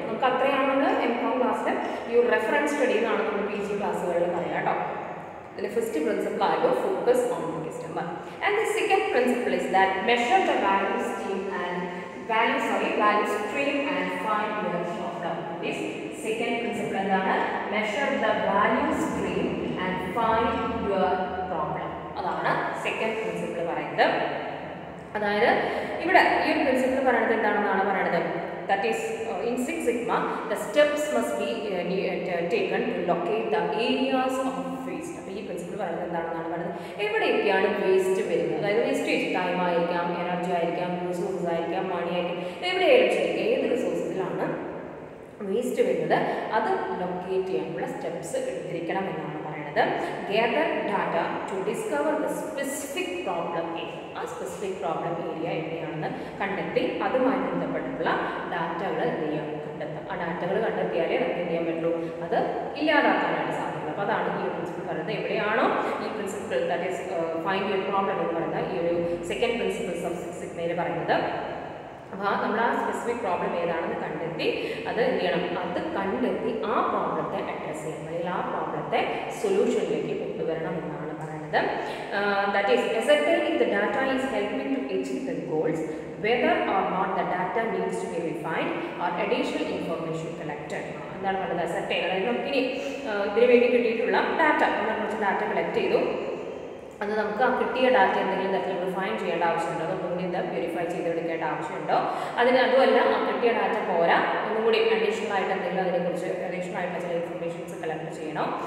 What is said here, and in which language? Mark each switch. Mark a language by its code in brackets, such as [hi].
[ml] നമുക്ക് അത്രയാണ് നമ്മൾ M.Com ക്ലാസ്സിൽ ഈ റെഫറൻസ് സ്റ്റഡി എന്നാണ് നമ്മൾ PG ക്ലാസ്സുകളിൽ പറയാം കേട്ടോ. [en] The first principle I will focus on the customer, and the second principle is that measure the value stream and value stream and find your problem. This second principle is measure the value stream and find your problem. [ml] അതാണ് second principle പറയുന്നത്. അതായത് ഇവിടെ ഈ ഒരു principle പറയുന്നത് എന്താണെന്നാണ് പറയുന്നത്. [en] That is in 6 sigma the steps must be taken to locate the areas of waste. [ml] അപ്പോൾ ഈ പ്രിൻസിപ്പിൾ പറയുന്നത് എന്താണെന്നാണ് പറയുന്നത്. എവിടെയൊക്കെയാണ് വേസ്റ്റ് വരുന്നത്? അതായത് വേസ്റ്റേജ് ടൈം ആയിരിക്കാം, എനർജി ആയിരിക്കാം, റിസോഴ്സസ് ആയിരിക്കാം, മണി ആയിരിക്കാം, എവിടെയായാലും ശരി ഏത് റിസോഴ്സിലാണ് വേസ്റ്റ് വരുന്നത് അത് ലൊക്കേറ്റ് ചെയ്യാനുള്ള സ്റ്റെപ്സ് എടുത്തിരിക്കണം എന്നാണ് പറയുന്നത്. [en] gather data to discover the specific problem area. [ml] ആ സ്പെസിഫിക് പ്രോബ്ലം ഏരിയ എവിടെയാണെന്ന് കണ്ടെത്തി അതുമായി ബന്ധപ്പെട്ടുള്ള ഡാറ്റകൾ എന്ത് ചെയ്യാം? കണ്ടെത്താം. ആ ഡാറ്റകൾ കണ്ടെത്തിയാലേ നമുക്ക് എന്ത് ചെയ്യാൻ പറ്റുള്ളൂ? അത് ഇല്ലാതാക്കാനായിട്ട് സാധിക്കുള്ളൂ. അപ്പോൾ അതാണ് ഈ ഒരു പ്രിൻസിപ്പിൾ പറയുന്നത്. എവിടെയാണോ ഈ principle [en] that is find your problem [ml] എന്ന് പറയുന്നത് ഈ ഒരു സെക്കൻഡ് പ്രിൻസിപ്പിൾസ് ഓഫ് 6 സിഗ്മയിൽ പറയുന്നത്. അപ്പോൾ നമ്മൾ ആ സ്പെസിഫിക് പ്രോബ്ലം ഏതാണെന്ന് കണ്ടെത്തി അത് എന്ത് ചെയ്യണം? അത് കണ്ടെത്തി ആ പ്രോബ്ലത്തെ അഡ്രസ്സ് ചെയ്യണം, അല്ലെങ്കിൽ ആ പ്രോബ്ലത്തെ സൊല്യൂഷനിലേക്ക് കൊണ്ടുവരണം എന്നാണ് പറയുന്നത്. [en] That is, ascertain if the data is helping to achieve the goals, whether or not the data needs to be refined or additional information collected. [ml] എന്താണ് പറയുന്നത്? ascertain. അതായത് നമുക്കിനി ഇതിന് വേണ്ടി കിട്ടിയിട്ടുള്ള ഡാറ്റ, നമ്മൾ കുറച്ച് ഡാറ്റ കളക്ട് ചെയ്തു, അത് നമുക്ക് ആ കിട്ടിയ ഡാറ്റ എന്തെങ്കിലും തരത്തിൽ റിഫൈൻ ചെയ്യേണ്ട ആവശ്യമുണ്ടോ, ഒന്നുകൂടി എന്താ വെരിഫൈ ചെയ്തെടുക്കേണ്ട ആവശ്യമുണ്ടോ, അതുമല്ല ആ കിട്ടിയ ഡാറ്റ പോരാ, ഒന്നുകൂടി അഡീഷണൽ ആയിട്ട് എന്തെങ്കിലും അതിനെക്കുറിച്ച് അഡീഷണൽ ആയിട്ടുള്ള ചില ഇൻഫർമേഷൻസ് കളക്ട് ചെയ്യണം.